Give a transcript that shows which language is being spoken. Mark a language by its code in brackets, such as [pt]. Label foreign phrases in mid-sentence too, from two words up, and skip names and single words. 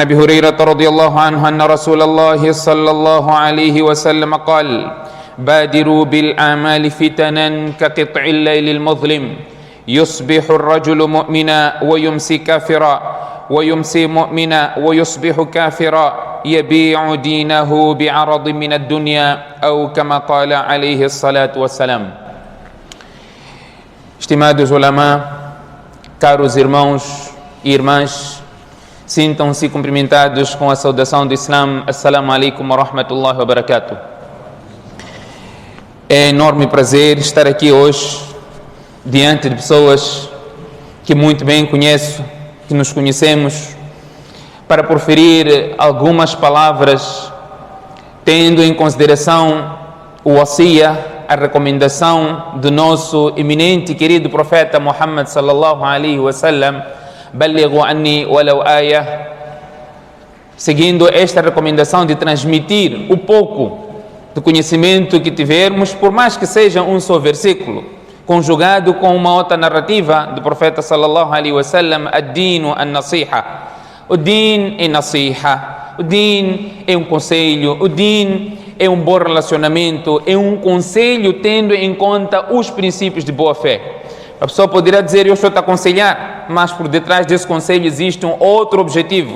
[ar] أبي هريرة رضي الله عنه أن رسول الله صلى الله عليه وسلم قال بادروا بالأعمال فتنا كقطع الليل المظلم يصبح الرجل مؤمنا ويمسي كافرا ويمسي مؤمنا ويصبح كافرا يبيع دينه بعرض من الدنيا أو كما قال عليه الصلاة والسلام. [pt] Estimados ulama, caros irmãos e irmãs, sintam-se cumprimentados com a saudação do Islam. [ar] السلام عليكم ورحمة الله وبركاته. [pt] É enorme prazer estar aqui hoje diante de pessoas que muito bem conheço, que nos conhecemos, para proferir algumas palavras, tendo em consideração o wasiya, a recomendação do nosso eminente e querido profeta Muhammad [ar] صلى الله عليه وسلم, بلغوا عني ولو آية, [pt] seguindo esta recomendação de transmitir o pouco do conhecimento que tivermos, por mais que seja um só versículo, conjugado com uma outra narrativa do profeta [ar] صلى الله عليه وسلم, الدين النصيحة. [pt] O din é nasiha, o din é um conselho, o din é um bom relacionamento, é um conselho tendo em conta os princípios de boa fé. A pessoa poderá dizer, eu estou a te aconselhar, mas por detrás desse conselho existe um outro objetivo.